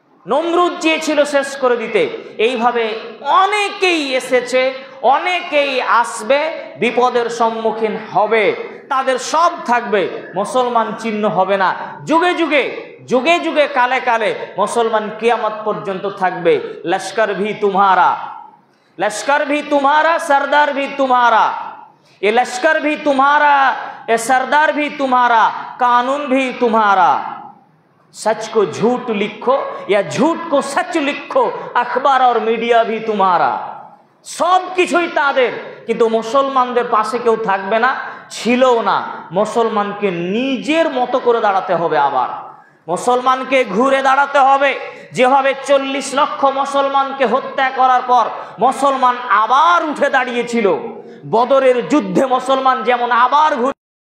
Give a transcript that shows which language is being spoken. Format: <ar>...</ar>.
<bn>নমরুদ চেয়েছিল শেষ করে দিতে। এইভাবে অনেকেই এসেছে, অনেকেই আসবে, বিপদের সম্মুখীন হবে, তাদের সব থাকবে, মুসলমান চিহ্ন হবে না। যুগে যুগে, যুগে যুগে, কালে কালে মুসলমান কিয়ামত পর্যন্ত থাকবে।</bn> <hi>লস্কর ভি তুমহারা, लश्कर भी तुम्हारा, सरदार भी तुम्हारा, ये लश्कर भी तुम्हारा, ये सरदार भी तुम्हारा, कानून भी तुम्हारा। सच को झूठ लिखो या झूठ को सच लिखो, अखबार और मीडिया भी तुम्हारा।</hi> <bn>सब কিছুই তাদের, কিন্তু মুসলমানদের পাশে কেউ থাকবে না, ছিলও না। মুসলমানকে নিজের মতো করে দাঁড়াতে হবে, আবার মুসলমানকে ঘুরে দাঁড়াতে হবে। যেভাবে 40 লক্ষ মুসলমানকে হত্যা করার পর মুসলমান আবার উঠে দাঁড়িয়েছিল, বদরের যুদ্ধে মুসলমান যেমন আবার ঘুরে</bn>